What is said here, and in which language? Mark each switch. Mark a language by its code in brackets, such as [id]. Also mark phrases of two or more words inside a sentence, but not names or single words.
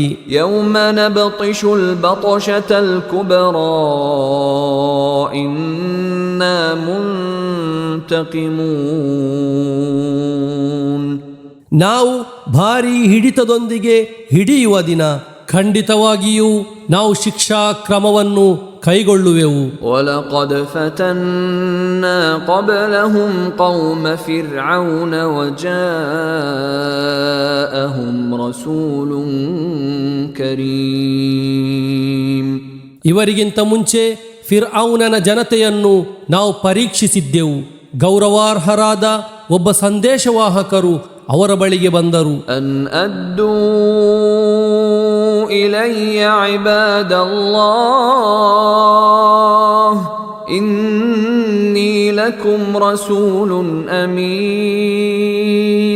[ar] يوم نبطش البطشة الكبرى إنا منتقمون. [kn] ನಾವು ಭಾರೀ ಹಿಡಿತದೊಂದಿಗೆ ಹಿಡಿಯುವ ದಿನ. ಖಂಡಿತವಾಗಿಯೂ ನಾವು ಶಿಕ್ಷಾ ಕ್ರಮವನ್ನು ಕೈಗೊಳ್ಳುವೆವು. [ar] وَلَقَدْ فَتَنَّا قَبْلَهُمْ قَوْمَ فِرْعَوْنَ وَجَاءَهُمْ رَسُولٌ كَرِيمٌ. [kn] ಇವರಿಗಿಂತ ಮುಂಚೆ ಫಿರ್ಔನನ ಜನತೆಯನ್ನು ನಾವು ಪರೀಕ್ಷಿಸಿದ್ದೆವು. ಗೌರವಾರ್ಹರಾದ ಒಬ್ಬ ಸಂದೇಶವಾಹಕರು ಅವರ ಬಳಿಗೆ ಬಂದರು. [ar] أن أدوا إلي عباد الله إني لكم رسول أمين.